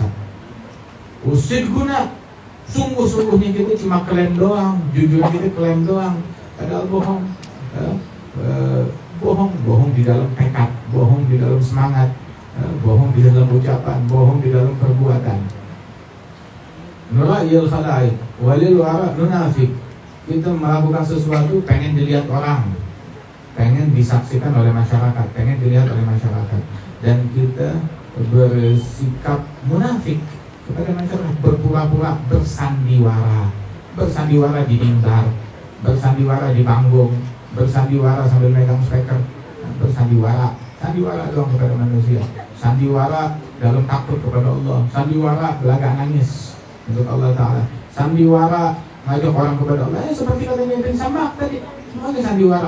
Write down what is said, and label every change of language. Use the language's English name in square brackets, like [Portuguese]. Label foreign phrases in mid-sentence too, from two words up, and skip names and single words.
[Indonesian] Usidquna, sungguh-sungguhnya kita cuma klaim doang, jujur kita klaim doang, padahal bohong. Bohong di dalam tekad, bohong di dalam semangat, bohong di dalam ucapan, bohong di dalam perbuatan. [Arabic] نرائي الخلائق وللورى ننافق. [Indonesian] Kita melakukan sesuatu pengen dilihat orang, pengen disaksikan oleh masyarakat, pengen dilihat oleh masyarakat, dan kita bersikap munafik kepada masyarakat, berpura-pura bersandiwara di mimbar, bersandiwara di panggung, bersandiwara sambil megang speaker, sandiwara doang kepada manusia, sandiwara dalam takut kepada Allah, sandiwara belagak nangis untuk Allah Ta'ala, sandiwara ngajak orang kepada Allah, seperti katanya Ibn Sammak tadi, semuanya sandiwara.